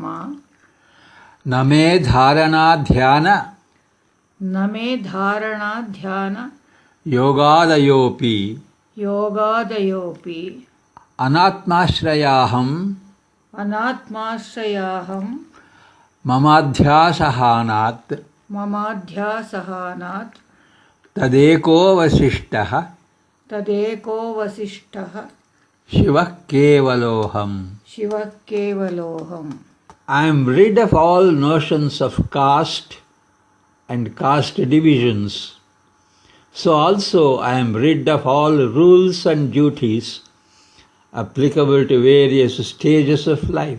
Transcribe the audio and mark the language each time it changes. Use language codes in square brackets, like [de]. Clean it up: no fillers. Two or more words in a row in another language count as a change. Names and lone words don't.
[sa] ನ ಮೇ ಧಾರಣಾಧ್ಯಾನ ಯೋಗಾದಯೋಪಿ ಅನಾತ್ಮಾಶ್ರಯಾಹಂ ಮಮಾಧ್ಯಾಸಹಾನಾತ್ ತದೇಕೋ ವಸಿಷ್ಠಃ ಶಿವಃ ಕೇವಲೋಹಂ. [en] I am rid of all notions of caste and caste divisions. So also I am rid of all rules and duties applicable to various stages of life.